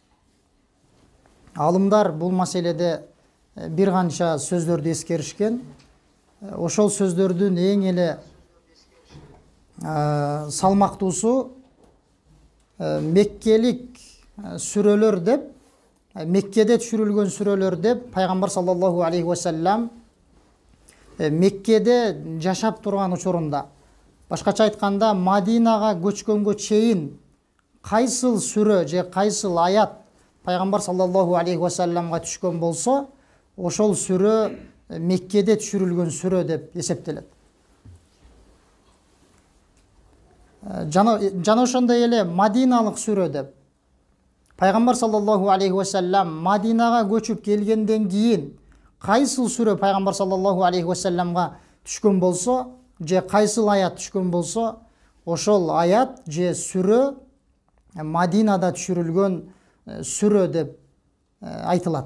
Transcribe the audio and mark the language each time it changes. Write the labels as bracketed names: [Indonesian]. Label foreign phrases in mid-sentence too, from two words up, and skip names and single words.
[Kyrgyz] Алымдар бул маселеде бир канча сөздөрдү эскеришкен. Ошол сөздөрдүн эң эле салмактуусу Меккелик сүрөлөр деп, Меккеде түшүрүлгөн сүрөлөр деп пайгамбар [Arabic] صلى الله عليه وسلم [Kyrgyz] Меккеде жашап турган учурунда, башкача айтканда Мадинага көчкөнгө чейин кайсыл сүрө же кайсыл аят пайгамбар [Arabic] صلى الله عليه وسلم [Kyrgyz] түшкөн болсо, ошол сүрө Меккеде түшүрүлгөн сүрө деп эсептелет. Жана ошондой эле Мадиналык сүрө деп. Пайгамбар [Arabic] صلى الله عليه وسلم [Kyrgyz] Мадинага көчүп келгенден кийин кайсыл сүрө пайгамбар [Arabic] صلى الله عليه وسلم [Kyrgyz] түшкөн болсо, же кайсыл аят түшкөн болсо, ошол аят же сүрө Мадинада түшүрүлгөн сүрө деп айтылат.